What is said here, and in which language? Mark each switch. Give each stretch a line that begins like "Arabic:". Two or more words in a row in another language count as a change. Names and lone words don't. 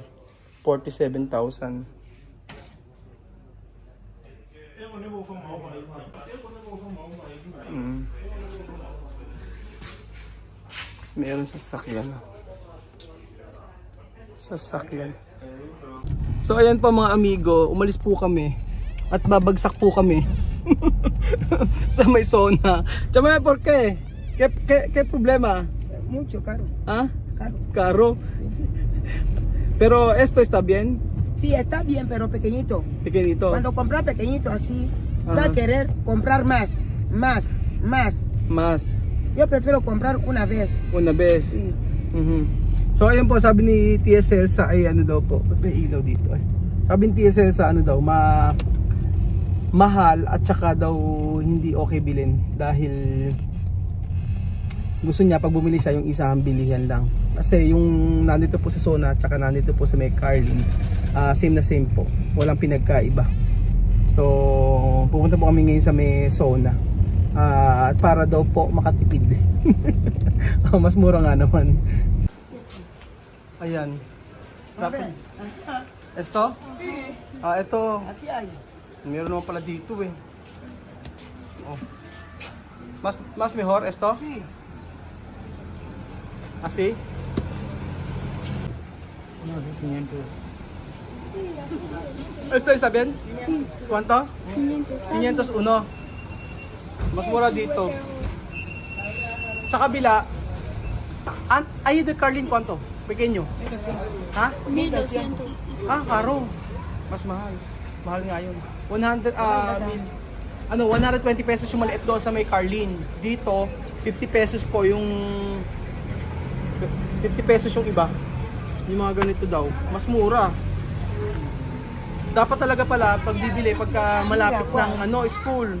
Filipino: 47,000. Meron sasakyan. So ayan pa mga amigo, umalis po kami at babagsak po kami sa may zona.
Spanish: Chama, ¿por qué? ¿Qué problema? Mucho caro. ¿Ah? Caro. Caro. Sí. Pero esto está bien, Sí, está bien, pero pequeñito. pequeñito. Cuando compras pequeñito así, va Ajá. a querer comprar más. Más Yo prefiero comprar una vez. una vez. Sí.
Filipino: So ayun po, sabi ni TSL sa ay ano daw po, may ilaw dito eh. Sabi ni TSL sa ano daw, mahal at saka daw hindi okay bilhin dahil gusto niya pag bumili siya yung isang bilihan lang. Kasi yung nandito po sa Sona at saka nandito po sa may Carlin, same na same po. Walang pinagkaiba. So pupunta po kami ngayon sa may Sona. Para daw po makatipid. Mas mura nga naman. Ayan. Dapat.
Spanish: Esto?
Filipino: Ito.
Spanish: Aquí hay.
Filipino: Meron naman pala dito eh.
Spanish: Oh. Mas mejor esto? Sí. Así? ¿Esto está bien? Sí, ¿Cuánto? 500. 501.
Filipino: Mas mura dito. Sa kabila,
Spanish: ahí de Carlin, ¿cuánto? Pequeño.
Filipino: Ha? 1200. Karo. Mas mahal. Mahal nga yun. 120 pesos yung maliit doon sa may Carlin. Dito, 50 pesos po yung 50 pesos yung iba. Yung mga ganito daw, mas mura. Dapat talaga pala pag bibili pagka malapit ng school.